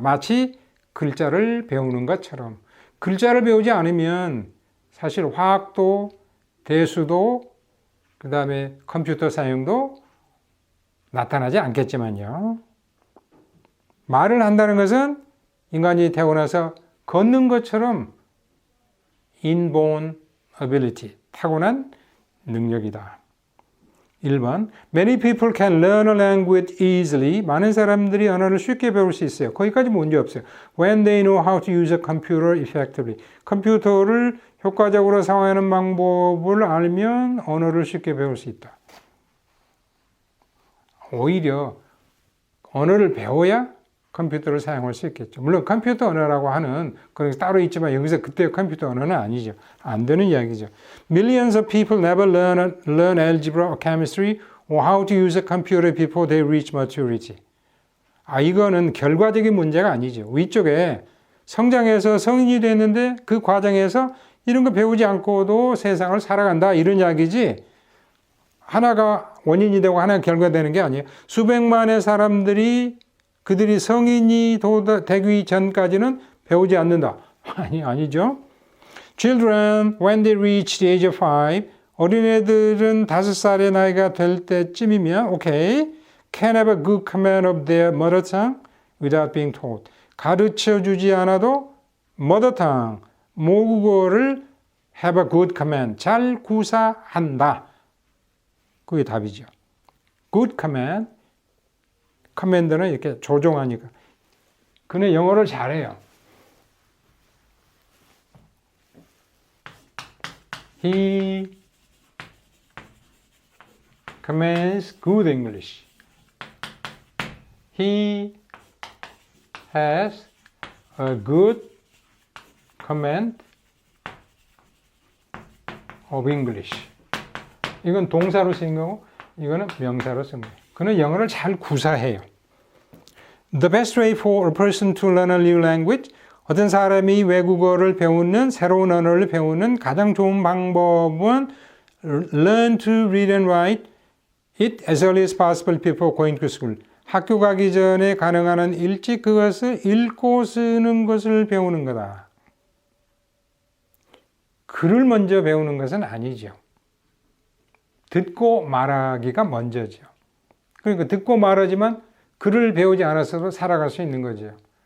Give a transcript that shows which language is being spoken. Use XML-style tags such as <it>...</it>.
<ko>마치 글자를 배우는 것처럼. 글자를 배우지 않으면 사실 화학도 대수도 그 다음에 컴퓨터 사용도 나타나지 않겠지만요. 말을 한다는 것은 인간이 태어나서 걷는 것처럼</ko> <en>inborn ability,</en> <ko>타고난 능력이다.</ko> <en>1번, many people can learn a language easily.</en> <ko>많은 사람들이 언어를 쉽게 배울 수 있어요. 거기까지 문제 없어요.</ko> <en>When they know how to use a computer effectively.</en> <ko>컴퓨터를 효과적으로 사용하는 방법을 알면 언어를 쉽게 배울 수 있다. 오히려 언어를 배워야 컴퓨터를 사용할 수 있겠죠. 물론 컴퓨터 언어라고 하는 그런 게 따로 있지만 여기서 그때의 컴퓨터 언어는 아니죠. 안 되는 이야기죠.</ko> <en>Millions of people never learn algebra or chemistry or how to use a computer before they reach maturity.</en> <ko>이거는 결과적인 문제가 아니죠. 위쪽에 성장해서 성인이 됐는데 그 과정에서 이런 거 배우지 않고도 세상을 살아간다 이런 이야기지 하나가 원인이 되고 하나가 결과되는 게 아니에요. 수백만의 사람들이 그들이 성인이 되기 전까지는 배우지 않는다. 아니죠.</ko> <en>Children, when they reach the age of 5,</en> <ko>어린애들은 5살의 나이가 될 때쯤이면,</ko> <en>okay, can have a good command of their mother tongue without being taught.</en> <ko>가르쳐 주지 않아도</ko> <en>mother tongue,</en> <ko>모국어를</ko> <en>have a good command,</en> <ko>잘 구사한다. 그게 답이죠.</ko> <en>good command.</en> <ko>커맨드는 이렇게 조종하니까. 그는 영어를 잘해요.</ko> <en>He commands good English. He has a good command of English.</en> <ko>이건 동사로 쓰인 거고, 이거는 명사로 쓴 거예요. 그는 영어를 잘 구사해요.</ko> <en>The best way for a person to learn a new language,</en> <ko>어떤 사람이 외국어를 배우는, 새로운 언어를 배우는 가장 좋은 방법은</ko> <en>learn to read and write it as early as possible before going to school.</en> <ko>학교 가기 전에 가능한 한 일찍 그것을 읽고 쓰는 것을 배우는 거다. 글을 먼저 배우는 것은 아니죠. 듣고 말하기가 먼저죠. 그러니까 듣고 말하지만 글을 배우지 않았어도 살아갈 수 있는 거죠.</ko>